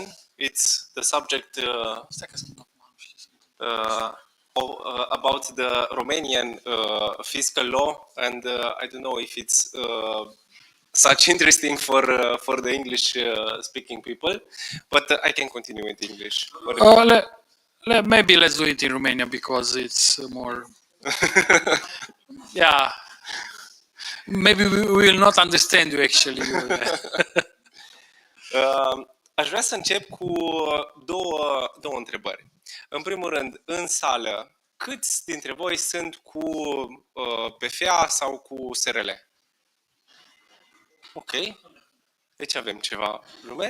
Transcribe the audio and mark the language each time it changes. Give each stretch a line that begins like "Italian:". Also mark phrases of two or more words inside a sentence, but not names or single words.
English: It's the subject about the Romanian fiscal law, and I don't know if it's such interesting for the English speaking people, but I can continue with English. Maybe let's do it in Romania because it's more. Yeah. Maybe we will not understand you actually.
Romanian: Aș vrea să încep cu două întrebări. În primul rând, în sală, câți dintre voi sunt cu PFA sau cu SRL? Ok. Deci avem ceva lume.